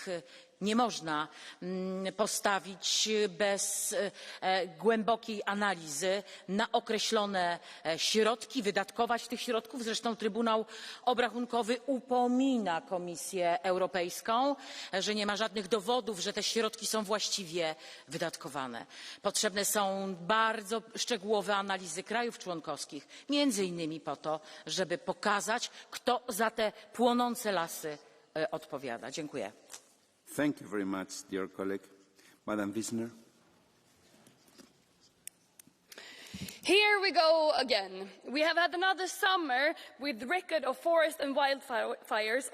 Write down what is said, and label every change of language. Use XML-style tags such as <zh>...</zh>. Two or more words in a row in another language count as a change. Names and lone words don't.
<pl>Nie można postawić bez głębokiej analizy na określone środki, wydatkować tych środków. Zresztą Trybunał Obrachunkowy upomina Komisję Europejską, że nie ma żadnych dowodów, że te środki są właściwie wydatkowane. Potrzebne są bardzo szczegółowe analizy krajów członkowskich, między innymi po to, żeby pokazać, kto za te płonące lasy odpowiada. Dziękuję.</pl> <en>Thank you very much, dear colleague. Madam Wisner. Here we go again. We have had another summer with record of forest and wildfires.</en>